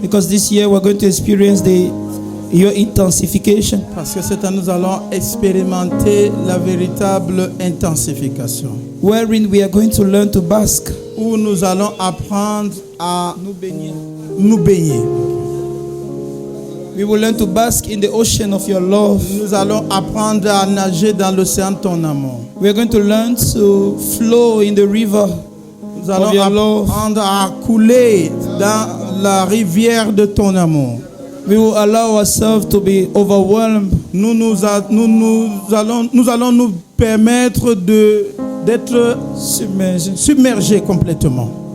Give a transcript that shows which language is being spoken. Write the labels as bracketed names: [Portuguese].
[English] Because this year we're going to experience your intensification. [French] Parce que cette année, nous allons expérimenter la véritable intensification. [English] Wherein we are going to learn to bask. [French] Où nous allons apprendre à Nous baigner. nous baigner. [English] We will learn to bask in the ocean of your love. [French] Nous allons apprendre à nager dans l'océan de ton amour. [English] We are going to learn to flow in the river. [French] Nous allons [English] Of your love. [French] apprendre à couler dans la rivière de ton amour. [English] We will allow ourselves to be overwhelmed. [French] Nous allons nous permettre d'être submergés complètement